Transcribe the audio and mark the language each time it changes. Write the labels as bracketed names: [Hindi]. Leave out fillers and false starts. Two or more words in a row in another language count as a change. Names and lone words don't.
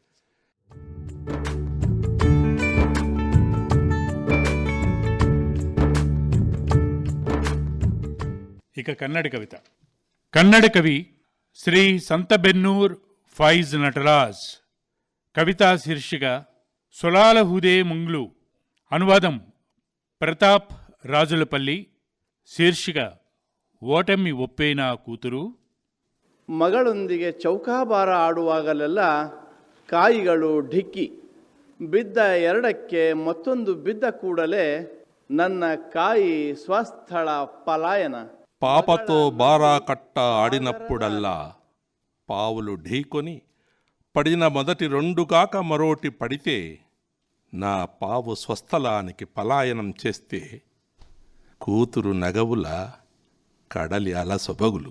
[Telugu] ఇక కన్నడ కవిత. కన్నడ కవి శ్రీ సంతబెన్నూర్ ఫైజ్ నటరాజ్. కవితా శీర్షిక సొలాల హుదే ముంగ్లు. అనువాదం ప్రతాప్ రాజులపల్లి. [Kannada] శీర్షిక ಓಟಮ್ಮಿ ಒಪ್ಪೇನಾ ಕೂತರು. ಮಗಳೊಂದಿಗೆ ಚೌಕಾಬಾರ ಆಡುವಾಗಲೆಲ್ಲ ಕಾಯಿಗಳು ಢಿಕ್ಕಿ ಬಿದ್ದ ಎರಡಕ್ಕೆ ಮತ್ತೊಂದು ಬಿದ್ದ ಕೂಡಲೇ ನನ್ನ ಕಾಯಿ ಸ್ವಸ್ಥಳ ಪಲಾಯನ. [Telugu] పాపతో బారా కట్ట ఆడినప్పుడల్లా పావులు ఢీకొని పడిన మొదటి రెండు కాక మరోటి పడితే నా పావు స్వస్థలానికి పలాయనం చేస్తే కూతురు నగవుల కడలి అలసొబగులు.